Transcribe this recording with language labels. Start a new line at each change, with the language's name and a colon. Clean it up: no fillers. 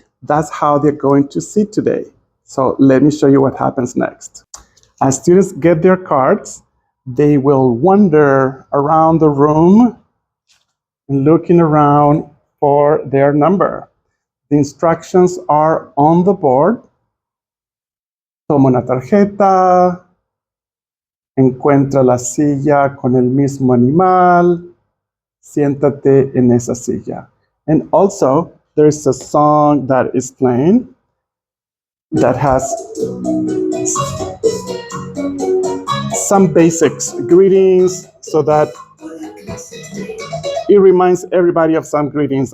English: That's how they're going to sit today. So let me show you what happens next. As students get their cards, they will wander around the room looking around for their number. The instructions are on the board.
Spanish: Toma una tarjeta, encuentra la silla con el mismo animal, siéntate en esa silla.
English: And also, there's a song that is playing that has some basics, greetings, so that it reminds everybody of some greetings.